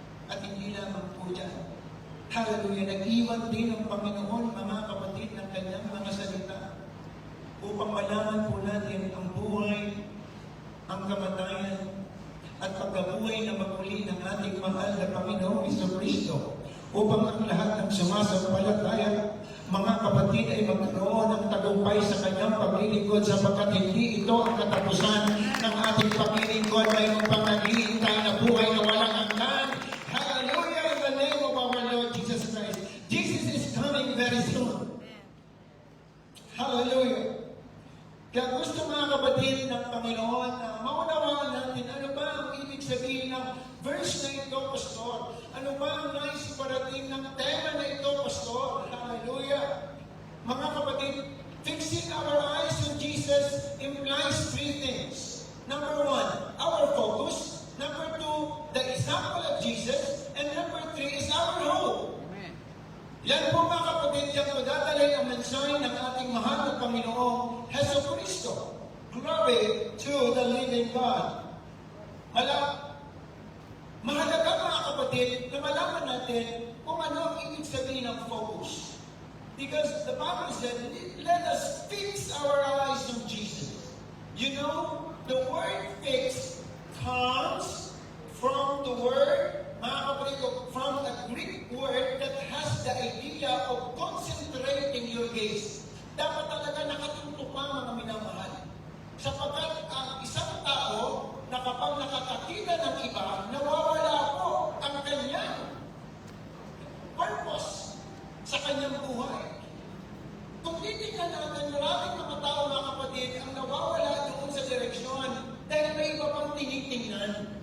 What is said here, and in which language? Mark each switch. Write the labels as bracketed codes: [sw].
[tl] At hindi lamang po dyan. Hallelujah! Nag-iwan din ang Panginoon, mga kapatid, ng kanyang mga salita upang malaman po natin ang buhay, ang kamatayan, at pagkabuhay na maguli ng ating mahal na Panginoong Jesucristo upang ang lahat ng sumasampalataya, mga kapatid, ay magkaroon ng tagumpay sa kanyang paglilingkod sapagkat hindi ito ang katapusan ng ating paglilingkod. Mayroon pang naghihintay na buhay na walang hanggan. Hallelujah! [en] In the name of our Lord Jesus Christ. Jesus is coming very soon. Hallelujah! [tl] Kaya gusto mga kapatid ng Panginoon na maunawaan natin ano ba ang ibig sabihin ng verse na ito, Pastor? Ano ba ang nais parating ng tema na ito, Pastor? [en] Hallelujah! [tl] Mga kapatid, [en] fixing our eyes on Jesus implies 3 things. Number 1, our focus. Number 2, the example of Jesus. And number 3 is our hope. [tl] Yan po mga kapatid, yan po dadalhin ang mensahe ng ating mahal na Panginoong Heso Kristo. [en] Glory to the living God. [tl] Mahalaga mga kapatid na malaman natin kung ano ang ibig sabihin ng focus. [en] Because the Bible said, let us fix our eyes on Jesus. You know, the word fix comes from the word, [tl] mga kapatid, [en] from a Greek word that has the idea of concentrating your gaze. [tl] Dapat talaga nakatutok pa mga minamahal. Sapagkat ang isang tao na kapag nakakakita ng iba, nawawala po ang kanyang purpose sa kanyang buhay. Kung titignan natin, maraming mga tao mga kapatid ang nawawala doon sa direksyon dahil may iba pang tinitingnan.